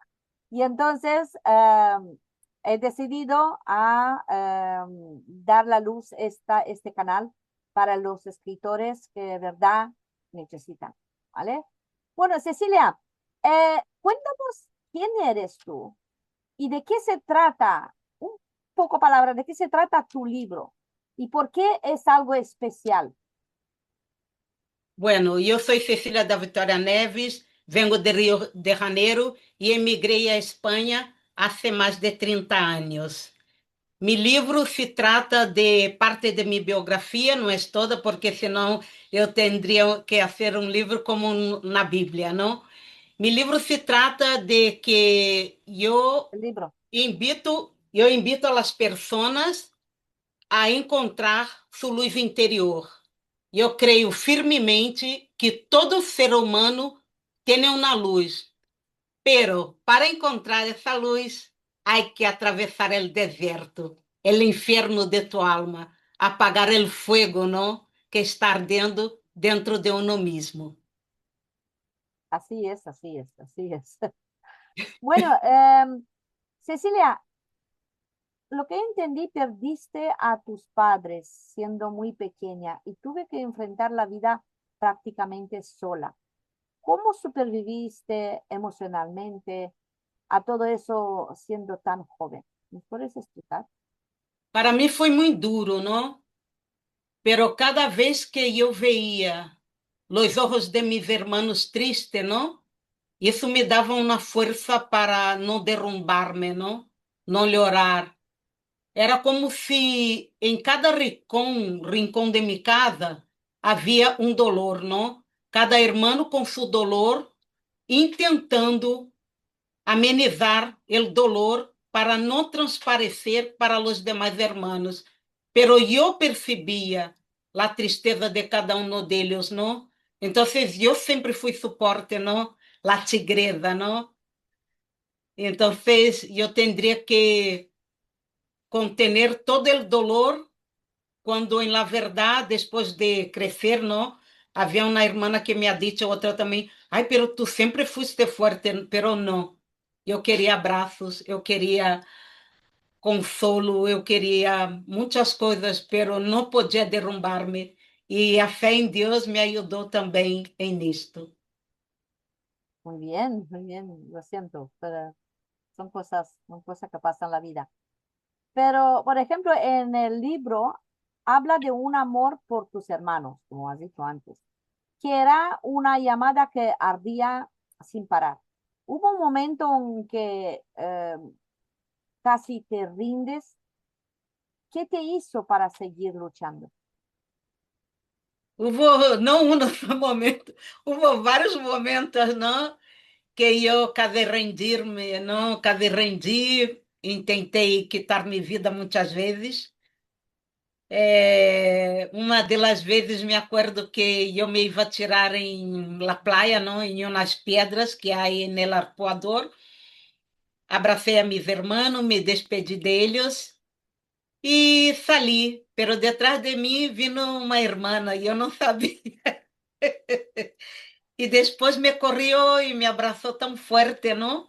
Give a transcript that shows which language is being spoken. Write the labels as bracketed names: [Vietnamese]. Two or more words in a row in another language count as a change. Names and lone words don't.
[Spanish] Y entonces he decidido dar la luz este canal para los escritores que de verdad necesitan. ¿Vale? Bueno, Cecilia, cuéntanos quién eres tú y de qué se trata, un poco palabras, de qué se trata tu libro y por qué es algo especial. Bueno, [Portuguese] eu sou Cecília da Vitória Neves, [Spanish] vengo de [Portuguese] Rio de Janeiro e emigrei à Espanha há mais de 30 anos. Mi livro se trata de parte de mi biografia, não é toda, porque senão eu teria que fazer um livro como na Bíblia, não? Mi livro se trata de que [Spanish] El libro. [Portuguese] eu invito as pessoas a encontrar sua luz interior. Eu creio firmemente que todo ser humano tem uma luz, pero para encontrar essa luz, há que atravessar o deserto, o inferno de [Spanish] tu alma, [Portuguese] apagar o fogo, não? [Spanish] Que está ardendo dentro de uno mismo. Así es, así es, así es. Bueno, Cecilia, lo que entendí, perdiste a tus padres siendo muy pequeña y tuve que enfrentar la vida prácticamente sola. ¿Cómo superviviste emocionalmente a todo eso siendo tan joven? ¿Me puedes explicar? [Portuguese] Para mim foi muito duro, não? Pero cada vez que eu veia os olhos de [Spanish] mis hermanos [Portuguese] tristes, não? Isso me dava uma força para não derrumbar-me, não? Não llorar. Era como se em cada rincão de minha casa, havia um dolor, não? Cada irmão com seu dolor, intentando amenizar o dolor para não transparecer para os demais irmãos. Pero eu percebia a tristeza de cada um deles, não? Então, eu sempre fui suporte, não? [Spanish] La tigresa, [Portuguese] não? Então, eu teria que contener todo o dolor, quando, em la verdade, depois de crescer, não? Havia uma irmã que me [Spanish] ha dicho, [Portuguese] outra também, ai, pero tu sempre fuiste forte, pero não. Eu queria abraços, eu queria consolo, eu queria muitas coisas, pero não podia derrumbar-me. E a fé em Deus me ajudou também em isto. [Spanish] muy bien, lo siento, pero son cosas que pasan en la vida. Pero, por ejemplo, en el libro habla de un amor por tus hermanos, como has dicho antes, que era una llamada que ardía sin parar. Hubo un momento en que casi te rindes. ¿Qué te hizo para seguir luchando? [Portuguese] Houve, não um só momento, houve vários momentos, não, que eu quase rendir-me, não, quase rendi, e tentei quitar minha vida muitas vezes. Uma delas vezes me acordo que eu me ia tirar em [Spanish] la playa, [Portuguese] não, em umas pedras que há aí no arpoador. Abracei a meus irmãos, me despedi deles e saí. Pero detrás de mim vino uma irmã e eu não sabia. E depois me correu e me abraçou tão forte, não?